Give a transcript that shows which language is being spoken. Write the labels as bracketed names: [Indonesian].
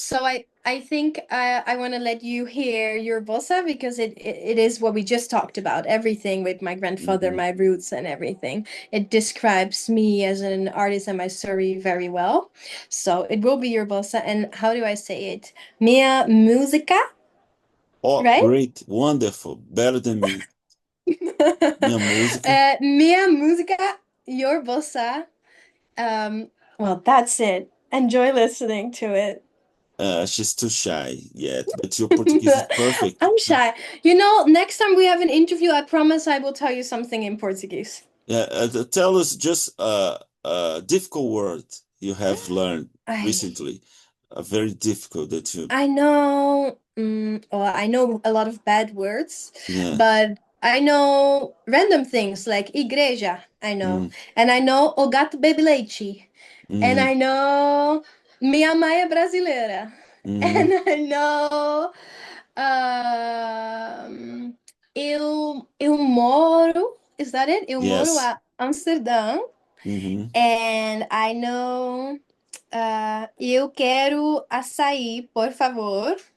[English] So I think I want to let you hear your bossa because it is what we just talked about, everything with my grandfather, Hmm. my roots and everything. It describes me as an artist and my story very well. So it will be your bossa. And how do I say it? Minha música, Oh, right? great, wonderful, better than me. [Portuguese] Minha música. Minha música, your bossa. [English] Um, well, that's it. Enjoy listening to it. She's too shy yet, but your Portuguese is perfect. I'm shy. You know, next time we have an interview, I promise I will tell you something in Portuguese. Yeah, tell us just a difficult word you have learned I recently. A very difficult that you, I know, well, I know a lot of bad words, yeah. but I know random things like igreja, I know. Mm, And I know o gato bebe leite. And [Portuguese] I know minha mãe é brasileira. mm, [English] And I know um, eu moro, is that it? [Portuguese] Eu moro [English] yes. [Portuguese] a Amsterdã. Hmm. And I know eu quero açaí, por favor.